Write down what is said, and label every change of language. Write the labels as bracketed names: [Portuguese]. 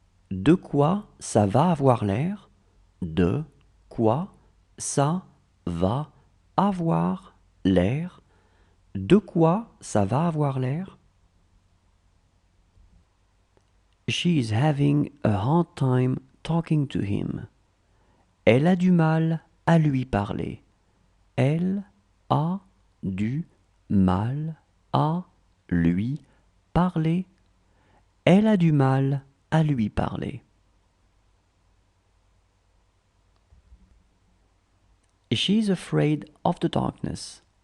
[French] De quoi ça va avoir l'air? De quoi ça va avoir l'air? De quoi ça va avoir l'air? [English] She is having a hard time talking to him. [French] Elle a du mal à lui parler. Elle a du mal à lui parler. Elle a du mal à lui parler. [English] She's afraid of the darkness.